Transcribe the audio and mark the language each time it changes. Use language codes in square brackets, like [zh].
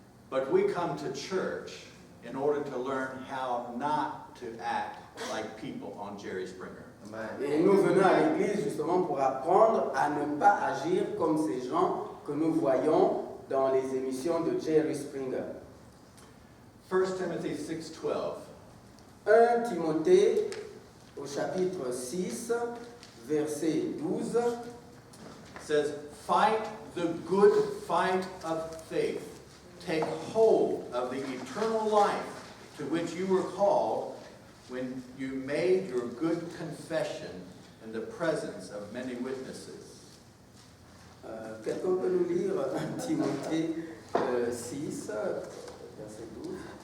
[en] But we come to church in order to learn how not to act like people on Jerry Springer. [fr] Et nous venons à l'église justement pour apprendre à ne pas agir comme ces gens que nous voyons dans les émissions de Jerry Springer. [en] 1 Timothy 6:12. [fr] 1 Timothée au chapitre 6, verset 12, [en] says, "Fight the good fight of faith. Take hold of the eternal life to which you were called when you made your good confession in the presence of many witnesses." [fr] Quelqu'un peut nous lire 1 Timothée 6, verset 12.